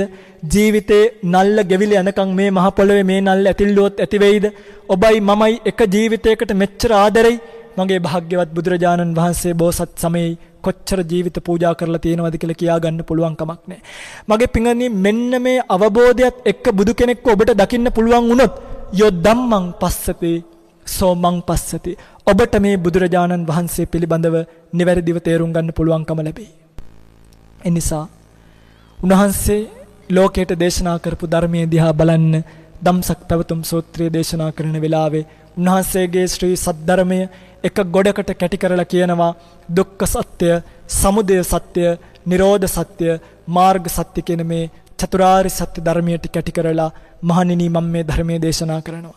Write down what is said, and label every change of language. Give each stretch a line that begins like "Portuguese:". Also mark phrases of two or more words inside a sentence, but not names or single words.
Sinhala: ජීවිතේ නල්ල ගෙවිල යනකම් මේ මහ පොළවේ මේ නල්ල ඇතිල්ලුවොත් ඇති වෙයිද? ඔබයි මමයි එක ජීවිතයකට මෙච්චර ආදරෙයි. මගේ භාග්‍යවත් බුදුරජාණන් වහන්සේ බෝසත් සමයේ කොච්චර ජීවිත පූජා කරලා තියෙනවද කියලා කියා ගන්න පුළුවන් කමක් නැහැ. මගේ පිංගණනි මෙන්න මේ අවබෝධයත් එක්ක බුදු කෙනෙක්ව ඔබට දකින්න පුළුවන් වුණොත්
Pali: යෝ ධම්මං පස්සති සෝමං පස්සති.
Sinhala: ඔබට මේ බුදුරජාණන් වහන්සේ පිළිබඳව නිවැරදිව තේරුම් ගන්න පුළුවන්කම ලැබෙයි. එනිසා උන්වහන්සේ ලෝකයට දේශනා කරපු ධර්මයේ දිහා බලන්න ධම්සක් පැවතුම් සූත්‍රය දේශනා කරන වෙලාවේ උන්වහන්සේගේ ශ්‍රී සද්ධර්මය එක ගොඩකට කැටි කරලා කියනවා දුක්ඛ සත්‍ය, සමුදය සත්‍ය, නිරෝධ සත්‍ය, මාර්ග සත්‍ය කියන මේ චතුරාර්ය සත්‍ය ධර්මයට කැටි කරලා මහණෙනි මම මේ ධර්මයේ දේශනා කරනවා.